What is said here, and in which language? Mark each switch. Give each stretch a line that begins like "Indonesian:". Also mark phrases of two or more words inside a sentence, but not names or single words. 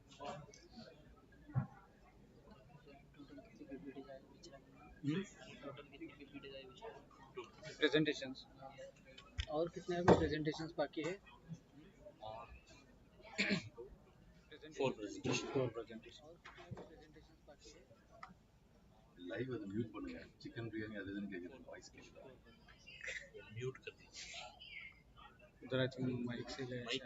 Hindi: प्रेजेंटेशंस और कितने अभी प्रेजेंटेशंस बाकी है.
English: और Four presentation.
Tamil: லைவ் அதை மியூட் பண்ணுங்க. சிக்கன் பிரியாணி அது இதுன்னு கேட்குது, வாய்ஸ் கேட்குதா?
Hindi: म्यूट कर दी उधर
English: I think
Hindi: माइक से ले माइक